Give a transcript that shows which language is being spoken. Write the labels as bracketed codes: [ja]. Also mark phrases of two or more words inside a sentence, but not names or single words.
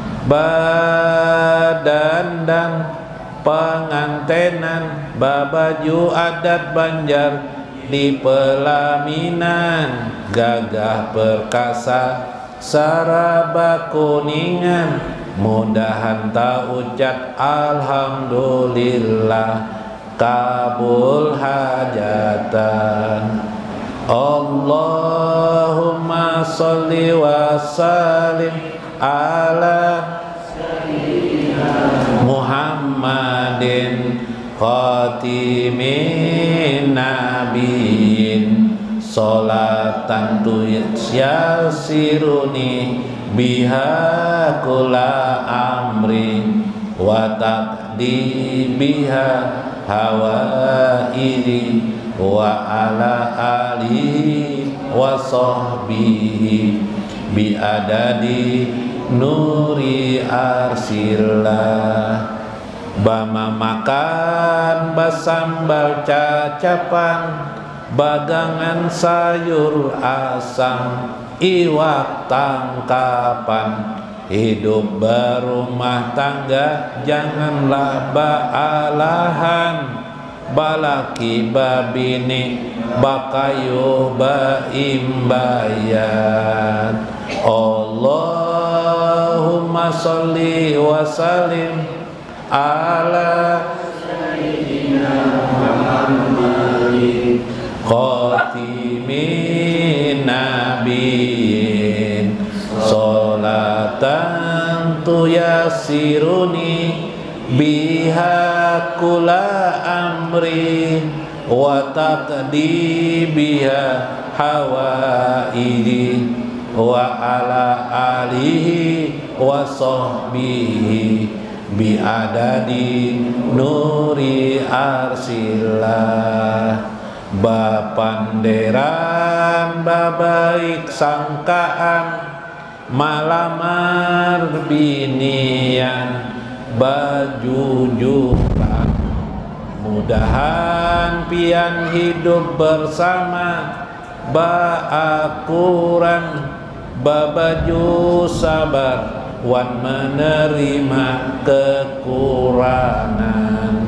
[bjn] Badan dan pengantenan babaju adat Banjar di pelaminan, gagah perkasa saraba kuningan, mudahan tak ucap alhamdulillah kabul hajatan. [ar] اللهم صل وسلم على محمد خاتم النبيين صلاة تيسرني بها كل أمري وتقضي بها حوائجي وعلى آله وصحبه بعدد نور عرش الله. [bjn] Bama makan basambal cacapan, bagangan sayur asam, iwak tangkapan. Hidup berumah tangga janganlah baalahan, balaki babini bakayuh baimbayat. [ar] اللهم صل وسلم على سيدنا محمد خاتم النبيين صلاة تيسرني بها كل أمري وتقضي بها حوائجي وعلى آله وصحبه بعدد نور عرش الله. [bjn] Bapanderan babaik sangkaan, malamar binian bajujuran, mudahan pian hidup bersama baakuran, babaju sabar wan menerima kekurangan.